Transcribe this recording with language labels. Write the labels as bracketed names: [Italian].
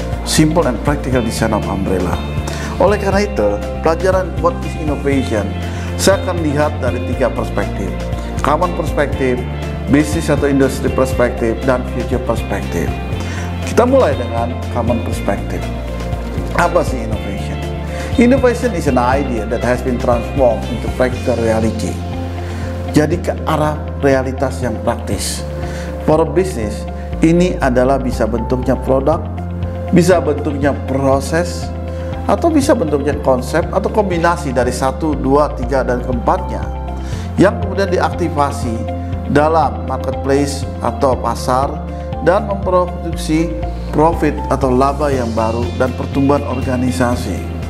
[English] Simple and practical design of umbrella. [Indonesian] Oleh karena itu, pelajaran [English] what is innovation, [Indonesian] saya akan lihat dari 3 perspektif. Common perspektif, bisnis atau industri perspektif, dan future perspektif. Kita mulai dengan common perspektif. Apa sih innovation? [English] Innovation is an idea that has been transformed into practical reality. [Indonesian] Jadi ke arah realitas yang praktis. [English] For a business, [Indonesian] ini adalah bisa bentuknya produk, bisa bentuknya proses, atau bisa bentuknya konsep, atau kombinasi dari 1, 2, 3, dan keempatnya, yang kemudian diaktifasi dalam marketplace atau pasar dan memproduksi profit atau laba yang baru dan pertumbuhan organisasi.